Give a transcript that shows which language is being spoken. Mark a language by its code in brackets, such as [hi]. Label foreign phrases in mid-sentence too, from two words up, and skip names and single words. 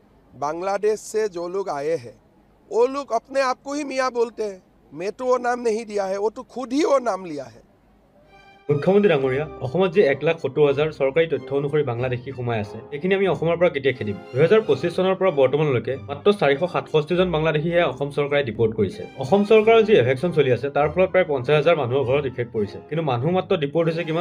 [hi] बांग्लादेश से जो लोग आए हैं वो लोग अपने आप को ही मियाँ बोलते हैं। मैं तो वो नाम नहीं दिया है, वो तो खुद ही वो नाम लिया है। [as] মুখ্যমন্ত্ৰী ডাঙৰীয়া, অসমত যে 1,70,000 চৰকাৰী তথ্য অনুসৰি বাংলাদেশী সোমাই আছে, এইখিনি আমি অসমৰ পৰা কেতিয়া খেদিম? 2025 চনৰ পৰা বৰ্তমানলৈকে মাত্ৰ 467 জন বাংলাদেশীহে অসম চৰকাৰে ডিপোৰ্ট কৰিছে। অসম চৰকাৰৰ যি এভেকশ্যন চলি আছে তাৰ ফলত প্ৰায় 50,000 মানুহৰ ঘৰত ইফেক্ট পৰিছে, কিন্তু মানুহ মাত্ৰ ডিপোৰ্ট হৈছে কিমান?